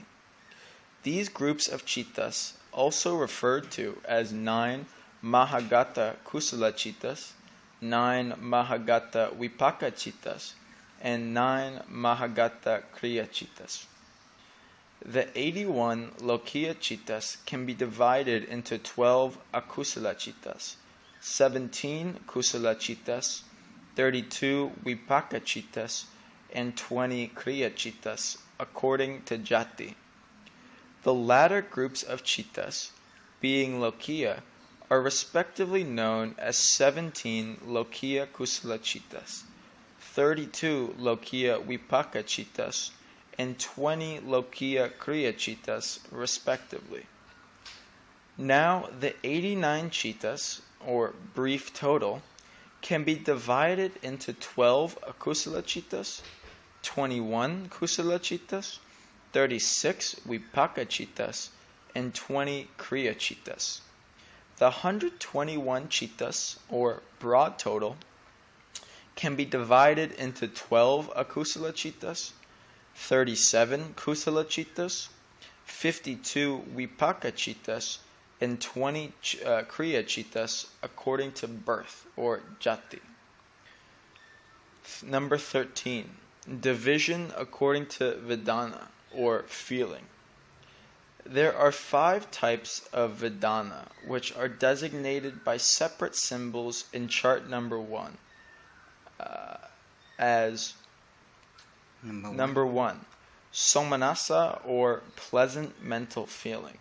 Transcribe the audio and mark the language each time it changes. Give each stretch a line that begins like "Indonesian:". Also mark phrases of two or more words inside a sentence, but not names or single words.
English: These groups of Cittas, also referred to as 9
Pali: Mahagata Kusala Cittas,
English: 9
Pali: Mahagata Vipaka Cittas,
English: and 9
Pali: Mahagata Kriya Cittas.
English: The 81
Pali: Lokiya Cittas
English: can be divided into 12
Pali: Akusala Cittas,
English: 17
Pali: kusala cittas,
English: 32
Pali: vipaka cittas,
English: and 20
Pali: kriya cittas,
English: according to jati. The latter groups of cittas, being lokiya, are respectively known as 17
Pali: lokiya kusala cittas,
English: 32
Pali: lokiya vipaka cittas,
English: and 20
Pali: lokiya kriya cittas,
English: respectively. Now, the 89 cittas, or brief total, can be divided into 12
Pali: akusala cittas,
English: 21
Pali: kusala cittas,
English: 36
Pali: vipaka cittas,
English: and 20
Pali: kriya cittas.
English: The 121 cittas, or broad total, can be divided into 12
Pali: akusala cittas,
English: 37
Pali: kusala cittas,
English: 52
Pali: vipaka cittas,
English: and 20
Pali: kriya cittas,
English: according to birth, or jati. Number 13. Division according to Vedana, or feeling. There are 5 types of Vedana, which are designated by separate symbols in chart number 1 as number 1, Somanasa, or pleasant mental feeling.